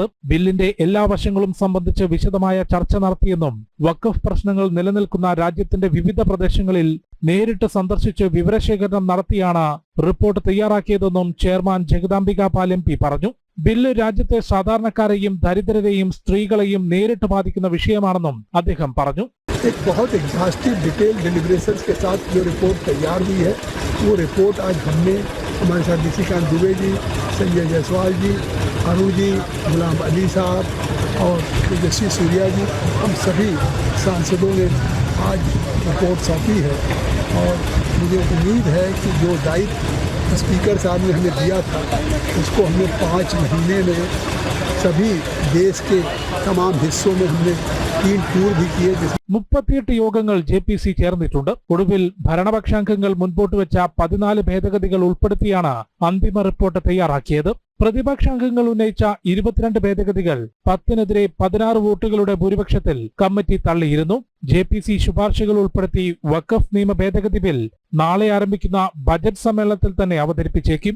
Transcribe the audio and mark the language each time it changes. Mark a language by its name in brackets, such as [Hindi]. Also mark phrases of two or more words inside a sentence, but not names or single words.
[Malayalam] ബില്ലിന്റെ എല്ലാ വശങ്ങളും സംബന്ധിച്ച് വിശദമായ ചർച്ച നടത്തിയെന്നും വഖഫ് പ്രശ്നങ്ങൾ നിലനിൽക്കുന്ന രാജ്യത്തിന്റെ വിവിധ പ്രദേശങ്ങളിൽ നേരിട്ട് സന്ദർശിച്ച് വിവരശേഖരണം നടത്തിയാണ് റിപ്പോർട്ട് തയ്യാറാക്കിയതെന്നും ചെയർമാൻ ജഗദാംബിക പാൽ MP പറഞ്ഞു. ബില്ല് രാജ്യത്തെ സാധാരണക്കാരെയും ദരിദ്രരെയും സ്ത്രീകളെയും നേരിട്ട് ബാധിക്കുന്ന വിഷയമാണെന്നും അദ്ദേഹം പറഞ്ഞു. [Hindi] एक बहुत [English] exhaustive detail deliberations [Hindi] के साथ जो रिपोर्ट तैयार हुई है, वो रिपोर्ट आज हमने हमारे साथ निशिकांत दुबे जी, संजय जायसवाल जी, अरुण जी, गुलाम अली साहब और तेजस्वी सूर्या जी, हम सभी सांसदों ने आज रिपोर्ट सौंपी है. और मुझे उम्मीद है कि जो दायित्व स्पीकर साहब ने हमें दिया था, उसको हमने 5 महीने में सभी देश के तमाम हिस्सों में हमने 3 टूर भी किए. [Malayalam] 38 യോഗങ്ങൾ JPC ചേർന്നിട്ടുണ്ട്. ഒടുവിൽ ഭരണപക്ഷാംഗങ്ങൾ മുൻപോട്ട് വെച്ച 14 ഭേദഗതികൾ ഉൾപ്പെടുത്തിയാണ് അന്തിമ റിപ്പോർട്ട് തയ്യാറാക്കിയത്. പ്രതിപക്ഷാംഗങ്ങൾ ഉന്നയിച്ച 22 ഭേദഗതികൾ 10-നെതിരെ 16 വോട്ടുകളുടെ ഭൂരിപക്ഷത്തിൽ കമ്മിറ്റി തള്ളിയിരുന്നു. JPC ശുപാർശകൾ ഉൾപ്പെടുത്തി വഖഫ് നിയമ ഭേദഗതി ബിൽ നാളെ ആരംഭിക്കുന്ന ബജറ്റ് സമ്മേളനത്തിൽ തന്നെ അവതരിപ്പിച്ചേക്കും.